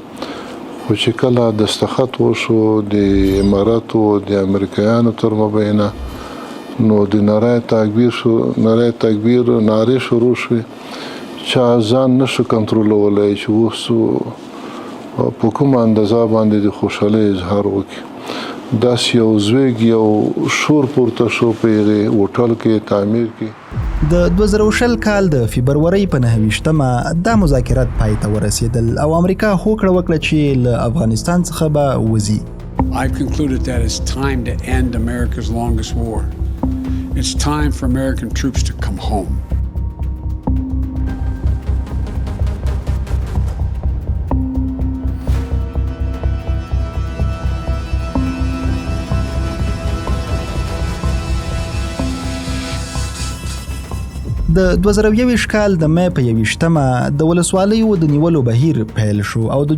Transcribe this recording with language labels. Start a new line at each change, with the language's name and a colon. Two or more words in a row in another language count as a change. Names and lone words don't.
Pashto: خو چې کله دستخط وشو د اماراتو د امریکایانو تر مبینه، نو د نعره تکبیر نعرې شروع شوې، چا ځان نشو کنټرولولی چې اوس په کومه اندازه باندې د خوشحالۍ اظهار وکړي. داسې یو زویږ یو شور پورته شو په هغې هوټل کې تعمیر کې. د 2020 کال د فبرورۍ په 29مه دا مذاکرات پای ته ورسېدل او امریکا هوکړه وکړه چې له افغانستان څخه به وځي.
English: I've concluded that it's time to end America's longest war. It's time for American troops to come home.
Pashto: د 2021 کال د مې په 21مه د ولسوالیو د نیولو بهیر پیل شو او د